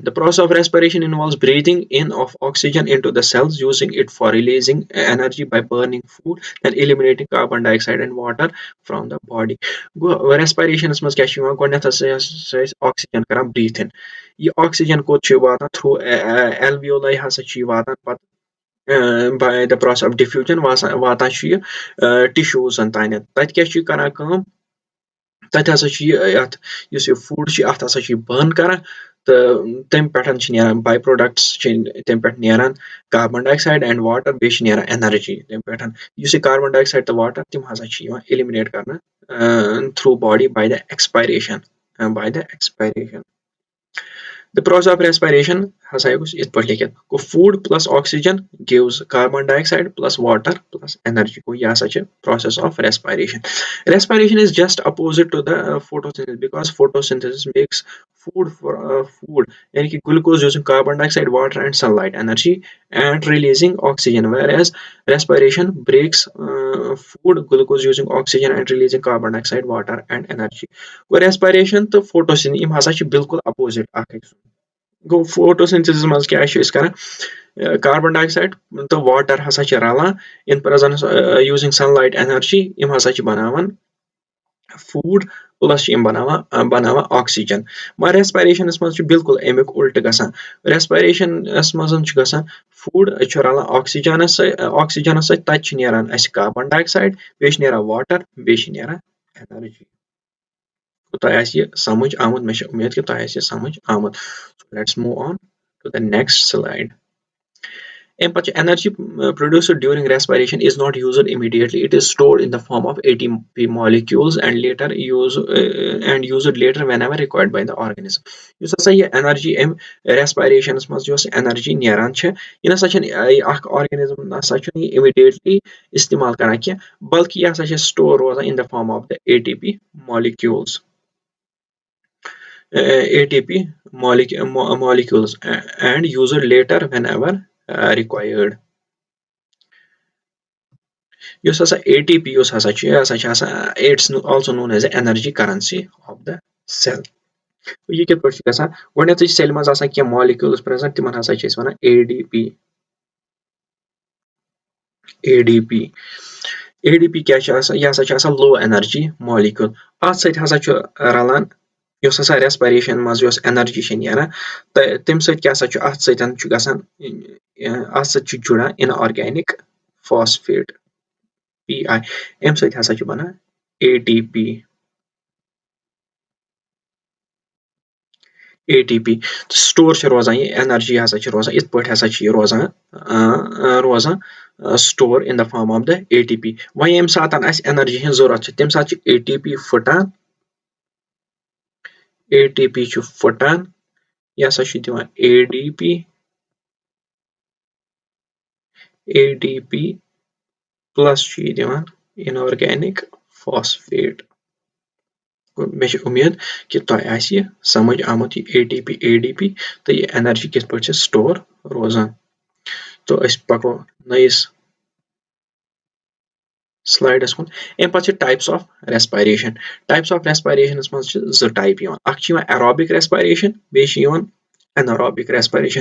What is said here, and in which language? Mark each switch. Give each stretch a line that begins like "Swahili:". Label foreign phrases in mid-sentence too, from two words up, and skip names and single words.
English: The process of respiration involves breathing in of oxygen into the cells using it for releasing energy by burning food and eliminating carbon dioxide and water from the body.
Kashmiri: گوٚو ریسپریشنس منٛز کیاہ چھُ یِوان گۄڈٕنیتھ ہسا چھِ أسۍ آکسیجن کران برٛیٖتھ اِن. یہِ آکسیجن کوٚت چھُ واتان
English: through alveoli
Kashmiri: ہسا چھُ یہِ واتان پتہٕ
English: by the process of diffusion
Kashmiri: واتان چھُ یہِ ٹِشوٗزن تانٮ۪تھ. تَتہِ کیاہ چھُ یہِ کران کٲم تَتہِ ہسا چھُ یہِ یَتھ یُس یہِ فوڈ چھُ اَتھ ہسا چھُ یہِ بٔرن کران تہٕ تمہِ پٮ۪ٹھ چھِ نیران
English: by products
Kashmiri: چھِ تمہِ پٮ۪ٹھ نیران
English: carbon dioxide and water
Kashmiri: بیٚیہِ چھِ نیران انرجی تمہِ پٮ۪ٹھ یُس یہِ
English: carbon dioxide
Kashmiri: تہٕ واٹر تِم ہسا چھِ یِوان ایلمنیٹ کرنہٕ
English: through body by the expiration The process of respiration
Kashmiri: ہسا گوٚژھ یِتھ پٲٹھۍ لیکھِتھ گوٚو
English: food plus oxygen gives carbon dioxide plus water plus energy
Kashmiri: گوٚو یہِ ہسا چھِ
English: process of respiration. Respiration is just opposite to the photosynthesis because photosynthesis makes food
Kashmiri: یعنی کہ
English: glucose using carbon dioxide, water and sunlight energy and releasing oxygen, whereas respiration breaks food, glucose using oxygen and releasing carbon dioxide, water and energy.
Kashmiri: گوٚو respiration تہٕ photosynthesis یِم ہسا چھِ بالکل opposite اکھ أکِس گوٚو photosynthesis منٛز کیاہ چھِ أسۍ کران
English: carbon dioxide
Kashmiri: تہٕ واٹر ہسا چھِ رلان
English: in presence using sunlight energy
Kashmiri: یِم ہسا چھِ بناوان
English: food plus
Kashmiri: چھِ یِم بناوان oxygen مگر respiration منٛز چھُ بالکل امیُک اُلٹہٕ گژھان respiration منٛز چھُ گژھان food چھُ رلان oxygenس سۭتۍ تتہِ چھِ نیران اسہِ
English: carbon dioxide
Kashmiri: بیٚیہِ چھِ نیران واٹر بیٚیہِ چھِ نیران energy. تۄہہِ آسہِ یہِ سمجھ آمُت مےٚ چھِ اُمید کہِ تۄہہِ آسہِ یہِ سمجھ آمُت.
English: Let's move on to the next slide.
Kashmiri: اَمہِ پتہٕ چھِ
English: energy produced during respiration is not used immediately. It is stored in the form of ATP molecules and used later whenever required by the organism.
Kashmiri: یُس ہسا یہِ energy اَمہِ respiration منٛز یۄس energy نیران چھِ یہِ نسا چھنہٕ اکھ organism نسا چھُنہٕ یہِ immediately استعمال کران کینٛہہ بلکہِ یہِ ہسا چھِ store روزان
English: in the form of the ATP molecules and used later whenever required.
Kashmiri: یُس ہسا ATP یُس ہسا چھُ یہِ ہسا چھِ آسان
English: it's also known as the energy currency of the cell.
Kashmiri: یہِ کِتھ پٲٹھۍ چھُ گژھان گۄڈٕنیتھٕے چھِ سیلہِ منٛز آسان کینٛہہ
English: molecules present
Kashmiri: تِمن ہسا چھِ أسۍ وَنان ADP کیاہ چھِ آسان یہِ ہسا چھِ آسان
English: low energy molecule
Kashmiri: اتھ سۭتۍ ہسا چھُ رلان یۄس ہسا respiration منٛز یۄس energy چھِ نیران تہٕ تمہِ سۭتۍ کیاہ سا چھُ اتھ سۭتۍ چھُ گژھان اتھ سۭتۍ چھُ جُڑان
English: inorganic phosphate PI
Kashmiri: امہِ سۭتۍ ہسا چھُ بنان ATP سٹور چھِ روزان یہِ energy ہسا چھِ روزان یِتھ پٲٹھۍ ہسا چھِ یہِ روزان سٹور
English: in the form of the ATP.
Kashmiri: وۄنۍ ییٚمہِ ساتہٕ اسہِ energy ہٕنٛز ضروٗرت چھِ تمہِ ساتہٕ چھِ ATP چھُ پھٕٹان یہِ ہسا چھُ دِوان ADP پلس چھُ یہِ دِوان
English: inorganic phosphate.
Kashmiri: مےٚ چھِ اُمید کہِ تۄہہِ آسہِ یہِ سمجھ آمُت یہِ ADP تہٕ یہِ energy کِتھ پٲٹھۍ چھِ سٹور روزان. تہٕ أسۍ پکو نٔیِس سلایڈس کُن. امہِ پتہٕ چھِ
English: types of
Kashmiri: respiration منٛز چھِ زٕ ٹایپ یِوان اکھ چھِ یِوان
English: aerobic respiration
Kashmiri: بیٚیہِ چھِ یِوان
English: anaerobic respiration.